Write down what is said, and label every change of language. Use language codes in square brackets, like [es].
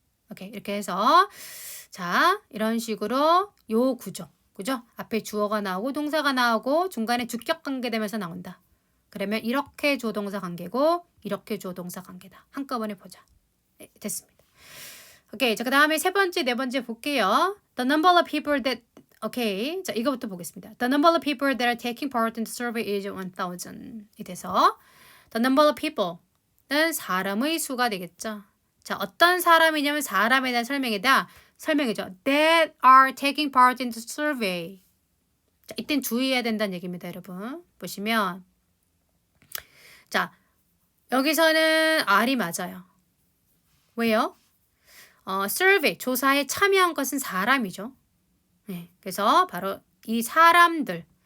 [ko] 오케이, 이렇게 해서 자, 이런 식으로 요 구조, 그죠? 앞에 주어가 나오고 동사가 나오고 중간에 주격 관계되면서 나온다. 그러면 이렇게 주어동사 관계고 이렇게 주어동사 관계다. 한꺼번에 보자. 네, 됐습니다. 오케이, 자, 그 다음에 세 번째, 네 번째 볼게요. [en] The number of people that [ko] 오케이, 자, 이거부터 보겠습니다. [en] The number of people that are taking part in the survey is 1,000. [ko] 이 돼서 [en] the number of people [ko] 는 사람의 수가 되겠죠. 자, 어떤 사람이냐면 사람에 대한 설명이죠. [en] That are taking part in the survey. [ko] 자, 이땐 주의해야 된다는 얘기입니다, 여러분. 보시면 자, 여기서는 R이 맞아요. 왜요? survey, 조사에 참여한 것은 사람이죠. 네, 그래서 바로 이 사람들.